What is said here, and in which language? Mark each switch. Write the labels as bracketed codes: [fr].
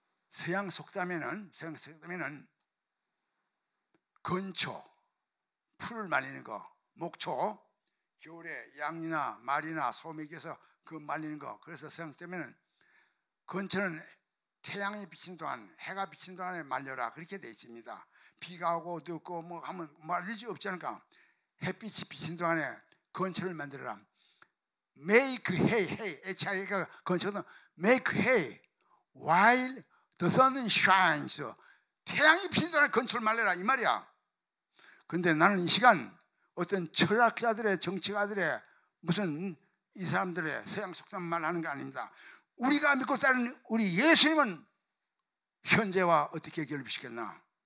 [ko] 서양 속담에는 건초, 풀을 말리는 거, 목초, 겨울에 양이나 말이나 소에 끼어서 그 말리는 거. 그래서 서양 속담에는 건초는 태양이 비치는 동안, 해가 비치는 동안에 말려라 그렇게 돼 있습니다. 비가 오고 늦고 뭐 하면 말릴 수 없지 않을까? 햇빛이 비치는 동안에 건초를 만들어라. [en] Make hay, H-I-A가 [ko] 건초는 [en] make hay while the sun shines. [ko] 태양이 비치는 동안에 건초를 말려라 이 말이야. 그런데 나는 이 시간 어떤 철학자들의 정치가들의 무슨 이 사람들의 서양 속담 말하는 거 아닙니다. 우리가 믿고 따르는 우리 예수님은 현재와 어떻게 결합시켰나?